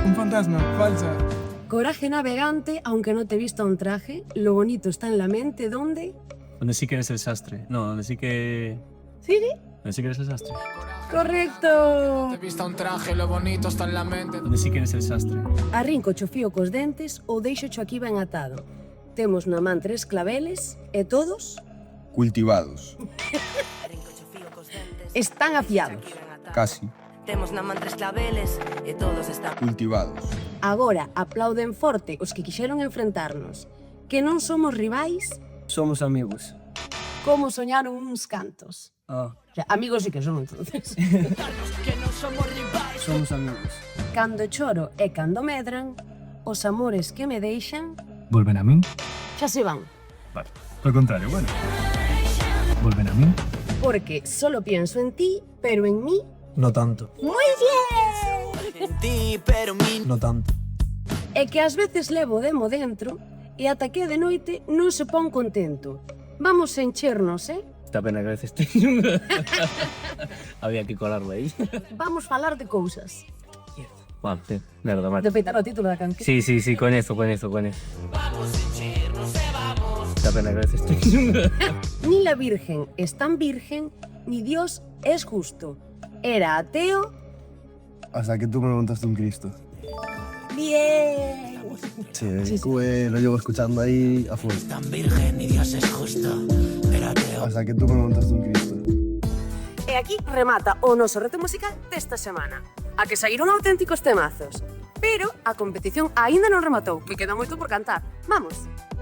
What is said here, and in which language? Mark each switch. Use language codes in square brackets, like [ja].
[es] Un fantasma, falsa. Coraje navegante, aunque no te vista un traje, lo bonito está en la mente, ¿dónde? Donde sí que eres el sastre. No, donde sí que... ¿Sigue? Donde sí que eres el sastre. ¡Correcto! Te vista un traje, lo bonito está en la mente. Donde sí que eres el sastre. [gl] Arrinco cho fío cos dentes ou deixo cho aquí ben atado. Temos na man 3 claveles e todos [es] Cultivados. [gl] están afiados. [es] Casi. [gl] Temos na man 3 claveles e todos están [es] Cultivados. [gl] Agora aplauden forte os que quixeron enfrentarnos. Que non somos rivais, [es] Somos amigos. [gl] como soñaron uns cantos. Ah. [es] O sea, amigos sí que son, entonces. Somos amigos. [gl] Cando choro e cando medran, os amores que me deixan, [es] ¿Vuelven a mí? [gl] xa se van. [es] Vale. Al contrario, bueno. ¿Vuelven a mí? Porque solo pienso en ti, pero en mí... No tanto. ¡Muy bien! [gl] en ti, pero min [es] No tanto. [gl] E que ás veces levo demo dentro e ata que de noite non se pon contento. Vamos a enchernos, Esta pena que a veces [es] había que colarlo ahí. [gl] Vamos falar de cousas. [es] Vale, sí. Merda, mate. [gl] peitar o título da canción. [es] Sí, con eso. [gl] Esta pena que a veces [es] Ni la Virgen es tan virgen, ni Dios es justo. Era ateo... Hasta que tú me montaste un Cristo. ¡Bien! Sí, lo llevo escuchando ahí a full. tan virgen y Dios es justo. Era ateo. Hasta que tú me montaste un Cristo. [gl] E aquí remata o noso reto musical desta semana. A que saíron auténticos temazos. Pero a competición aínda non rematou, que queda moito por cantar. Vamos!